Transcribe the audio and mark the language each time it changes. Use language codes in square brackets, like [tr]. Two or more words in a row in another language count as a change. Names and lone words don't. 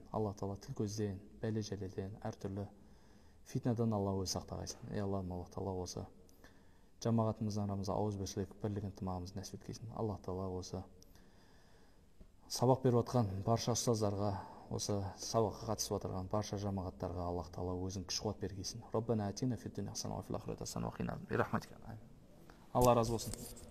[kk] Аллах Тағала тіл көзден, бәле жәлелден, әртүрлі фитнадан Алла өзі сақтағайсын. Аллахым, Аллах Тағала осы жамағатымыздың арамызда ауызбіршілік, бірлік ынтымағымызды нәсіп еткейсін. Аллах Тағала осы сабақ беріп атқан барша ұстаздарға, осы сабаққа қатысып отырған барша жамағаттарға Аллах Тағала өзің күш-қуат бергейсін. [ar] ربنا آتنا في الدنيا حسنة وفي الآخرة حسنة وقنا عذاب النار. [kk] Алла разы болсын.